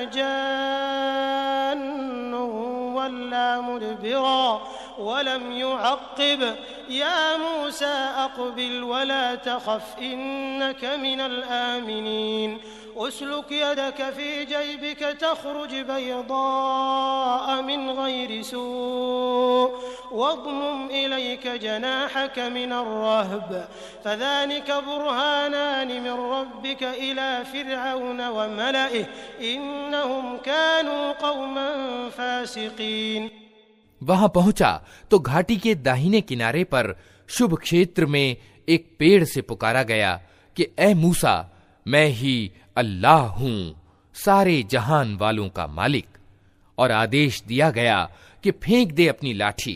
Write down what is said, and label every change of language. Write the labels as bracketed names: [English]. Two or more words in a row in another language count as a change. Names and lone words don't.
[Arabic] جانٌّ ولّى مدبرا ولم يعقب يا موسى أقبل ولا تخف إنك من الآمنين اسلك يدك في جيبك تخرج بيضاء من غير سوء واضمم إليك جناحك من الرهب فذلك برهانان من ربك إلى فرعون وملئه إنهم كانوا قوما فاسقين. [Hindi] वहां पहुंचा तो घाटी के दाहिने किनारे पर शुभ क्षेत्र में एक पेड़ से पुकारा गया कि ए मूसा, मैं ही अल्लाह हूं, सारे जहान वालों का मालिक। और आदेश दिया गया कि फेंक दे अपनी लाठी।